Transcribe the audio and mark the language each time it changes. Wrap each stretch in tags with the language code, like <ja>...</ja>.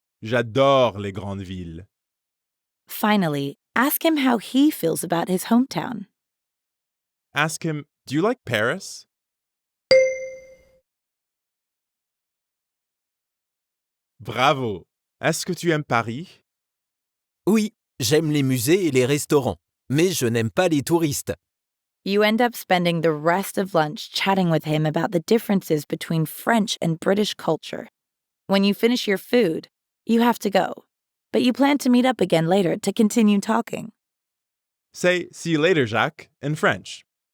<fr>J'adore les grandes villes.</fr> <en>Finally, ask him how he feels about his hometown. Ask him, do you like Paris? Bravo.</en> <fr>Est-ce que tu aimes Paris? Oui, j'aime les musées et les restaurants, mais je n'aime pas les touristes.</fr> <en>You end up spending the rest of lunch chatting with him about the differences between French and British culture. When you finish your food, you have to go, but you plan to meet up again later to continue talking. Say, see you later, Jacques, in French.</en>